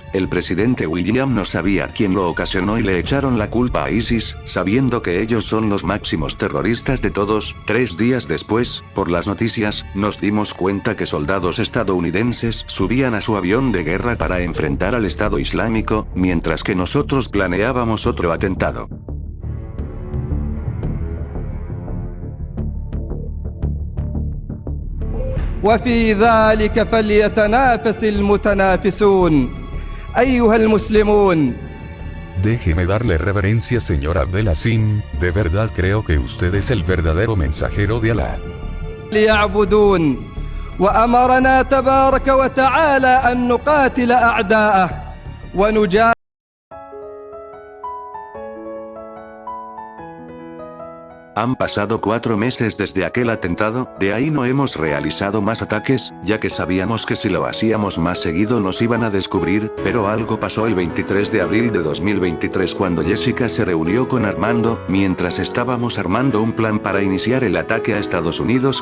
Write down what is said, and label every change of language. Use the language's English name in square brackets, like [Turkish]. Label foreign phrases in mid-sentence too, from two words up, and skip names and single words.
[Spanish] El presidente William no sabía quién lo ocasionó y le echaron la culpa a ISIS, sabiendo que ellos son los máximos terroristas de todos. 3 días después, por las noticias, nos dimos cuenta que soldados estadounidenses subían a su avión de guerra para enfrentar al Estado Islámico, mientras que nosotros planeábamos otro atentado. [Arabic] وفي ذلك فليتنافس المتنافسون أيها المسلمون. [Spanish] Déjeme darle reverencia, señor Abdelaziz, de verdad creo que usted es el verdadero mensajero de Alá. [Arabic] ليعبدون وأمرنا تبارك وتعالى أن نقاتل أعداءه ونجاهد. [Spanish] Han pasado 4 meses desde aquel atentado, de ahí no hemos realizado más ataques, ya que sabíamos que si lo hacíamos más seguido nos iban a descubrir, pero algo pasó el 23 de abril de 2023 cuando Jessica se reunió con Armando, mientras estábamos armando un plan para iniciar el ataque a Estados Unidos.